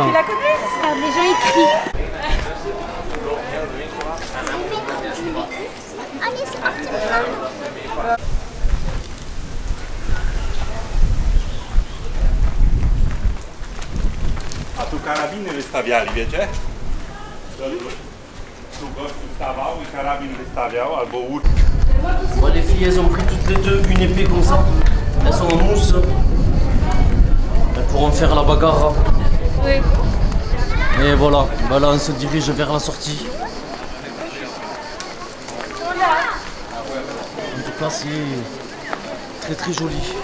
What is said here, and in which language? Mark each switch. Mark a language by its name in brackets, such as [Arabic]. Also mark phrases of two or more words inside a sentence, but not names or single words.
[French] Tu la connais? Ah, les gens écrivent. Allez, c'est parti. [Polish] A tu karabiny wystawiali, wiecie? Tu gościu stawał i karabin wystawiał, albo łódź. [French] Bon, les filles, elles ont pris toutes les deux une épée comme ça. Elles sont en mousse. Elles pourront faire la bagarre. Oui. Et voilà, bah là on se dirige vers la sortie. En tout cas, c'est très très joli.